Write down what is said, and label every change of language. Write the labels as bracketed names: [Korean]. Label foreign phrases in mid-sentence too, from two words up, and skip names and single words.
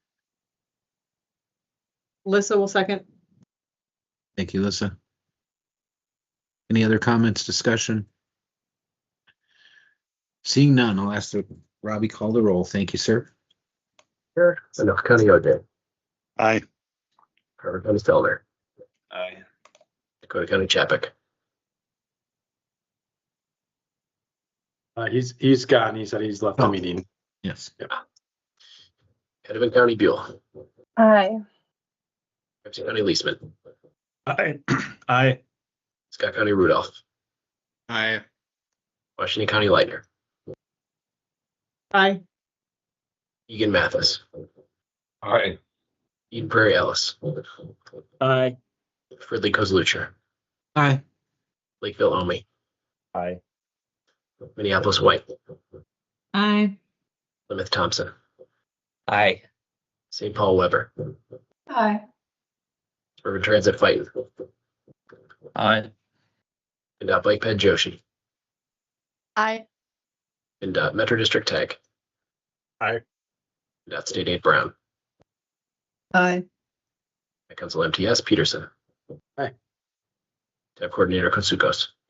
[English] Lissa will second. Thank you, Lissa. Any other comments, discussion? Seeing none, I'll ask that Robbie call the roll. Thank you, sir. Sure. Enough County OJ. Aye. Carver County Fellner. Aye. Dakota County Chapik. He's gone. He said he's left the meeting. Yes. Hennepin County Buell. Aye. Ramsey County Leesman. Aye. Aye. Scott County Rudolph. Aye. Washington County Lightner. Aye. Egan Mathis. Aye. Eden Prairie Ellis. Aye. Fridley Kozlucher. Aye. Lakeville Omi. Aye. Minneapolis White. Aye. Plymouth Thompson. Aye. St. Paul Weber. Aye. Urban Transit Fighton. Aye. And Bike Ped Joshi. Aye. And Metro District Tech. Aye. And State Aid Brown. Aye. Council MTS Peterson. Aye. Tab Coordinator Kotsukos.